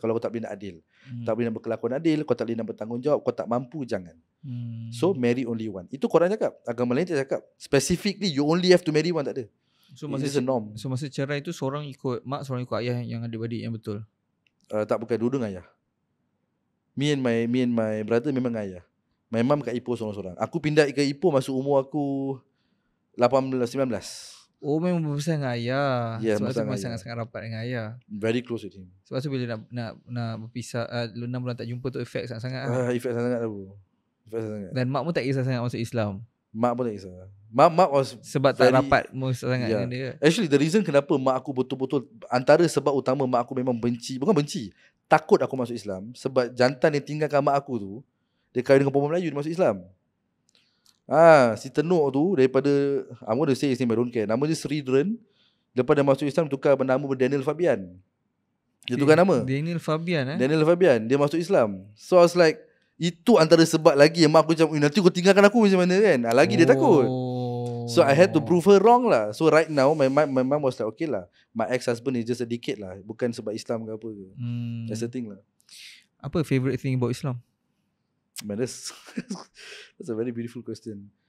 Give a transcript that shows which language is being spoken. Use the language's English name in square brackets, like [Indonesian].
[Malay] Kalau kau tak boleh nak adil, tak boleh nak berkelakuan adil, kau tak boleh nak bertanggungjawab, kau tak mampu, jangan. [English] So marry only one. [Malay] Itu Quran cakap. Agama lain tak cakap. [English] Specifically you only have to marry one, [Malay] tak ada. So [English] it's a norm. [Malay] So masa cerai tu seorang ikut mak, seorang ikut ayah yang adik-beradik yang betul? Tak, bukan, dua-dua dengan ayah. [English] Me and my brother [Malay] memang dengan ayah. My mum kat Ipoh seorang-seorang. Aku pindah ke Ipoh masa umur aku 18, 19. Oh, memang berbesar dengan ayah. Yeah, sebab tu memang ayah. sangat-sangat rapat dengan ayah. [English] Very close with him. [Malay] Sebab tu bila nak berpisah 6 bulan tak jumpa tu efek sangat-sangat. Efek sangat tu. Dan mak pun tak kisah sangat masuk Islam. Mak pun tak kisah. Mak was sebab tak rapat sangat dengan dia. [English] Actually the reason [Malay] kenapa mak aku betul-betul, antara sebab utama mak aku memang bukan benci, takut aku masuk Islam, sebab jantan yang tinggalkan mak aku tu, dia kahwin dengan perempuan Melayu, dia masuk Islam. Si Tenuk tu daripada, [English] I'm going to say his name, I don't care. [Malay] Nama dia Sridren. Lepas dia masuk Islam, tukar nama Daniel Fabian. Dia tukar nama Daniel Fabian Daniel Fabian. Dia masuk Islam. [English] So I was like, [Malay] itu antara sebab lagi yang mak aku macam, nanti kau tinggalkan aku macam mana kan. Lagi dia takut. [English] So I had to prove her wrong lah. So right now my mom was like, okay lah, my ex-husband is just a decade lah, [Malay] bukan sebab Islam ke apa ke. [English] That's the thing lah. [Malay] Apa [English] favourite thing about Islam? Man, that's a very beautiful question.